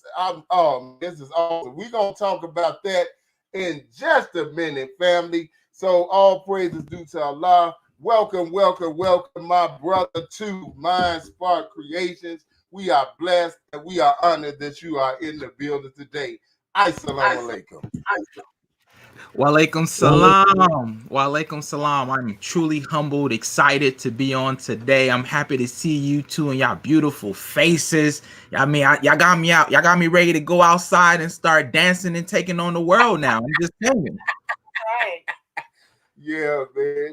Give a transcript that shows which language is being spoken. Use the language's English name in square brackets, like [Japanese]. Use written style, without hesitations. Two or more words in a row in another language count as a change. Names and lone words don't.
[English] This is awesome. We're going to talk about that in just a minute, family. So all praises due to Allah. Welcome, my brother to Mind Spark Creations. We are blessed and we are honored that you are in the building today. [Arabic] السلام عليكم. وعليكم السلام. وعليكم السلام. [English] I'm truly humbled, excited to be on today. I'm happy to see you two and y'all beautiful faces. I mean, y'all got me out. Y'all got me ready to go outside and start dancing and taking on the world now. I'm just telling you. Right. Yeah, man.